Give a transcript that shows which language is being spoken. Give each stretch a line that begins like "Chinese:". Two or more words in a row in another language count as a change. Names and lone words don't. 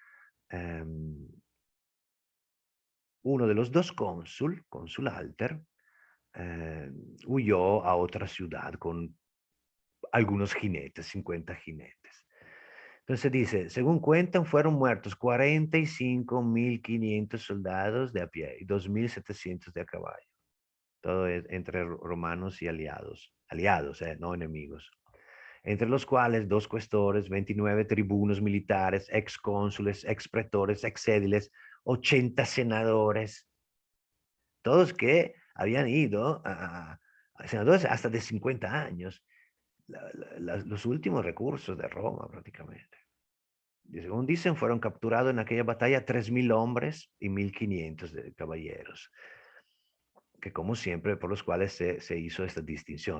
Spanish: Uno de los dos cónsul Alter, huyó a otra ciudad con algunos jinetes, 50 jinetes. Entonces dice, según cuentan, fueron muertos 45.500 soldados de a pie y 2.700 de a caballo. Todo entre romanos y aliados. Aliados, no enemigos. Entre los cuales 2 cuestores, 29 tribunos militares, ex cónsules, ex pretores, ex édiles, 80 senadores. Todos que habían ido a senadores hasta de 50 años. Los últimos recursos de Roma prácticamente. Y según dicen, fueron capturados en aquella batalla 3.000 hombres y 1.500 de caballeros, que como siempre, por los cuales se hizo esta distinción.